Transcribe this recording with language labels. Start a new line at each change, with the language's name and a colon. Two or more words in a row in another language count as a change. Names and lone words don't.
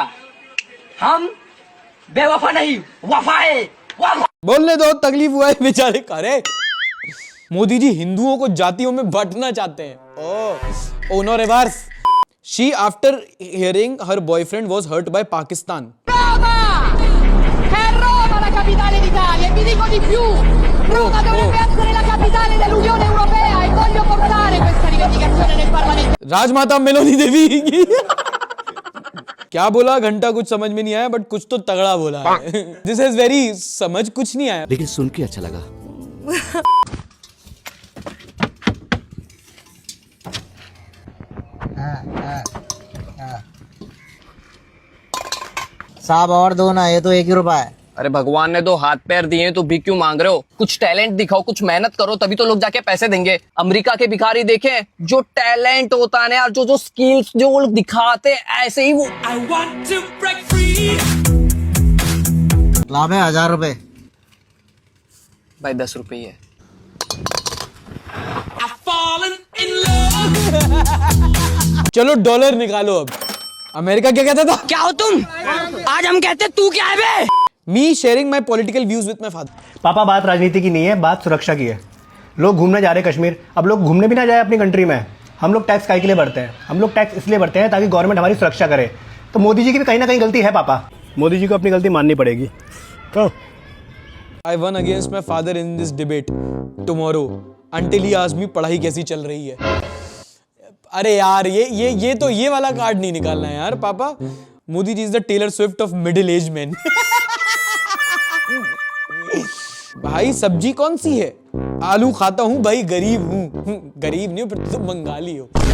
Hindi: हम बेवफा नहीं, वफा है, वफा। बोलने दो, तकलीफ हुआ है बेचारे। अरे मोदी जी हिंदुओं को जातियों में बांटना चाहते हैं।
English: oh no reverse. she after hearing her boyfriend was hurt by Pakistan.
Italian: Roma la capitale d'Italia e vi dico di più, Roma dovrebbe essere la capitale dell'Unione Europea e voglio portare questa rivendicazione nel Parlamento।
Hindi: राजमाता मेलोनी देवी की क्या बोला घंटा कुछ समझ में नहीं आया, बट कुछ तो तगड़ा बोला है।
English: this is very
Hindi: समझ कुछ नहीं आया, लेकिन सुन के अच्छा लगा। साहब और दो ना, ये तो 1 ही रुपया है। अरे भगवान ने 2 हाथ पैर दिए तो भी क्यों मांग रहे हो? कुछ टैलेंट दिखाओ, कुछ मेहनत करो, तभी तो लोग जाके पैसे देंगे। अमेरिका के भिखारी देखें, जो टैलेंट होता है ना, जो स्किल्स जो वो लोग दिखाते ऐसे ही वो।
English: I want to break free।
Hindi: लाभ है 1000 रुपए। भाई 10 रुपए ही है। चलो डॉलर निकालो अब। अमेरिका क्या कहता था? क्या हो तुम? आज हम कहते तू क्या है बे?
English: me sharing my political views with my father.
Hindi: पापा बात राजनीति की नहीं है, बात सुरक्षा की है। लोग घूमने जा रहे हैं कश्मीर, अब लोग घूमने भी ना जाए अपनी कंट्री में। हम लोग टैक्स काहे के लिए भरते हैं? हम लोग टैक्स इसलिए भरते हैं ताकि गवर्नमेंट हमारी सुरक्षा करे। तो मोदी जी की भी कहीं ना कहीं गलती है पापा, मोदी जी को अपनी गलती माननी पड़ेगी। तो
English: I won against my father in this debate tomorrow until he asked me
Hindi: पढ़ाई कैसी चल रही है। अरे यार ये वाला कार्ड नहीं निकालना है यार पापा।
English: Modi ji is the Taylor Swift of middle age man.
Hindi: भाई सब्जी कौन सी है? आलू खाता हूं भाई, गरीब हूं। गरीब नहीं हो पर तुम बंगाली हो।